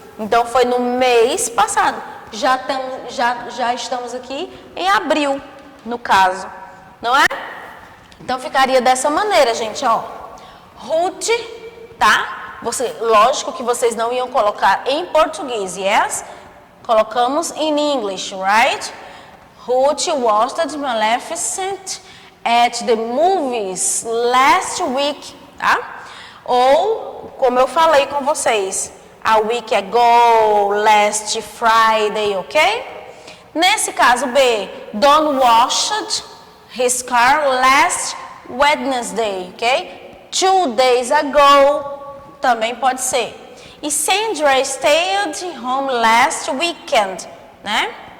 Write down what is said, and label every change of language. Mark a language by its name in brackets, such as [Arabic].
[Portuguese] Então, foi no mês passado. Já estamos aqui em abril, no caso. Não é? Então, ficaria dessa maneira, gente, ó. Ruth, tá? Lógico que vocês não iam colocar em português, yes? Colocamos em English, right? [English] Ruth watched Maleficent at the movies last week, tá? [Portuguese] Ou, como eu falei com vocês, [English] a week ago, last Friday, [Portuguese] ok? Nesse caso B, [English] Don washed his car last Wednesday, ok? 2 days ago, [Portuguese] também pode ser. [English] E Sandra stayed home last weekend, né?